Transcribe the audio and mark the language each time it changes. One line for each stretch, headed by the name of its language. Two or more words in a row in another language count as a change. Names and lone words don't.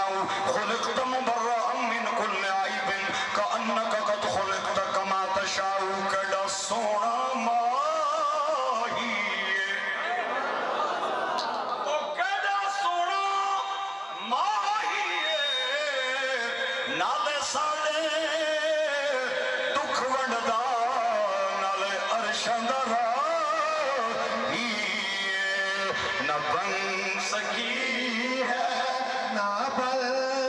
Arabic: خلقت مبرأ من كل عيب كأنك قد خلقت كما تشاء
Punjabi: کڑا سونا ماہی او کڑا سونا ماہی نالے ساڑے دکھ ونڈدا نالے عرشاں دا راہی نہ بن سکی ہے نہ بل